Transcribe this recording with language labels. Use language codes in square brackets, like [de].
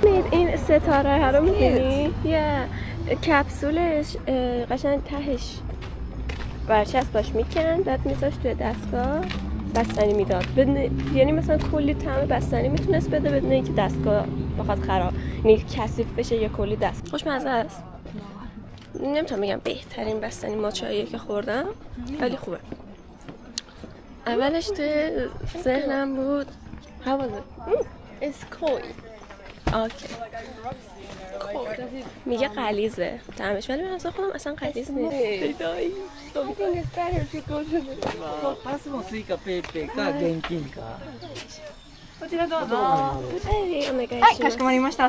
[fa] این ستاره ها رو می‌بینی؟ کپسولش قشنگ تهش برچسبش میکن، بعد میذاش توی دستگاه بستنی میداد. یعنی مثلا کلی طعم بستنی میتونست بده بدون اینکه دستگاه بخواد خراب، یعنی کثیف بشه یا کلی دست. خوشمزه است. نمیتونم بگم بهترین بستنی ماچاییه که خوردم، ولی خوبه. اولش توی ذهنم بود [en] How was it? It's cold. Okay. [fa] میگه غلیظه طعمش، ولی من اصلا خودم اصلا غلیظ نیست. [ja] パスもスイカペイペイか現金か。こちらどうぞ。はい、お願いします。はい、かしこまりました。